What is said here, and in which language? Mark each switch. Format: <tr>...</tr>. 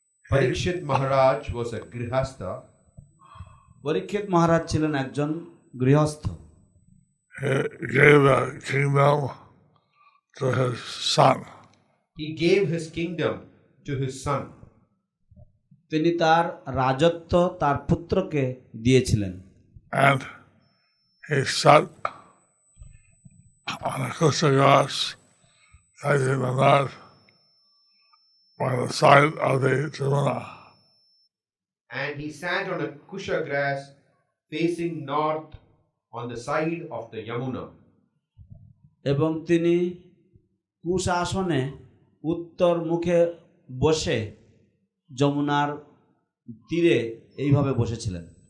<en>Parikshit Maharaj was a grihastha.</en> <bn>পরীক্ষিত মহারাজ ছিলেন একজন গৃহস্থ।</bn> <en>He gave the kingdom to his son. He gave his kingdom to his son.</en> <bn>তিনি তার রাজত্ব তার পুত্রকে দিয়েছিলেন।</bn> <en>And he sat on a kusa grass facing the north by the side of the Jamuna. And he sat on a kusha grass facing north on the side of the Yamuna.</en> <bn>এবং তিনি কুশ আসনে উত্তর মুখে বসে যমুনার তীরে এইভাবে বসেছিলেন।</bn>